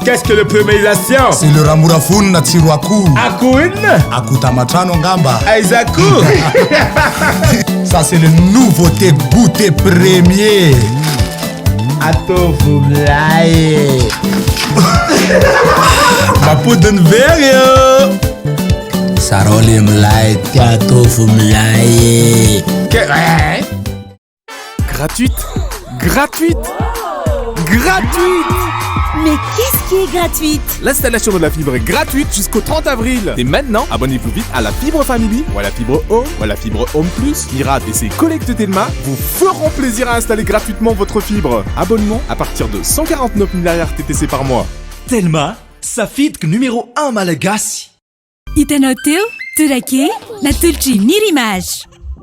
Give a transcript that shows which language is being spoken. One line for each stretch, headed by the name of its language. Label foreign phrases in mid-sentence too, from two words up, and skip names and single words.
French: Qu'est-ce que le premierisation? C'est le
Malagasy: ramurafuni na tsiro akoho. Akoho inona? Akoho tamatrano angamba. Aiza akoho?
French: Ça c'est le nouveauté goûter premier.
Malagasy: Atovo milay. Mapodiny very yo. Sarole milay atovo milay.
French: Gratuite. Mais qu'est-ce qui est gratuite? L'installation de la fibre est gratuite jusqu'au 30 avril. Et maintenant, abonnez-vous vite à la fibre Family ou à la fibre Home ou à la fibre Home Plus. Mirad et ses collègues Telma vous feront plaisir à installer gratuitement votre fibre. Abonnement à partir de 149 000 RTTC par mois.
Malagasy: Telma, safidiko numéro 1 malagasy. Hitanao teo, Torakey, natolotry ny rimage.